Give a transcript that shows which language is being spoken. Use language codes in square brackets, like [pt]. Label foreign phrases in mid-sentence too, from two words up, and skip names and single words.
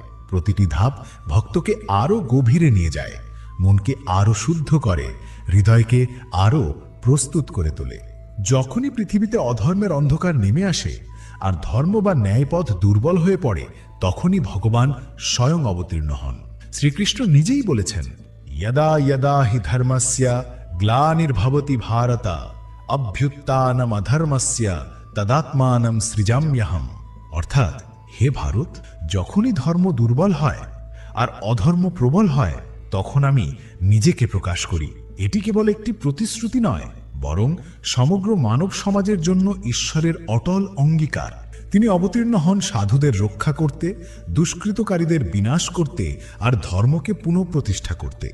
[bn] প্রতিটি ধাপ ভক্তকে আরো গভীরে নিয়ে যায়, মনকে আরো শুদ্ধ করে, হৃদয়কে আরো প্রস্তুত করে তোলে। যখনই পৃথিবীতে অধর্মের অন্ধকার নেমে আসে আর ধর্ম বা ন্যায়পথ দুর্বল হয়ে পড়ে, তখনই ভগবান স্বয়ং অবতীর্ণ হন। শ্রীকৃষ্ণ নিজেই বলেছেন, [sa] यदा यदा हि धर्मस्य ग्लानिर्भवति भारत अभ्युत्थानम् अधर्मस्य तदात्मानं सृजाम्यहम्। [bn] অর্থাৎ, হে ভারত, যখনই ধর্ম দুর্বল হয় আর অধর্ম প্রবল হয়, তখন আমি নিজেকে প্রকাশ করি। এটি কেবল একটি প্রতিশ্রুতি নয়, বরং সমগ্র মানব সমাজের জন্য ঈশ্বরের অটল অঙ্গীকার। তিনি অবতীর্ণ হন সাধুদের রক্ষা করতে, দুষ্কৃতকারীদের বিনাশ করতে আর ধর্মকে পুনঃপ্রতিষ্ঠা করতে।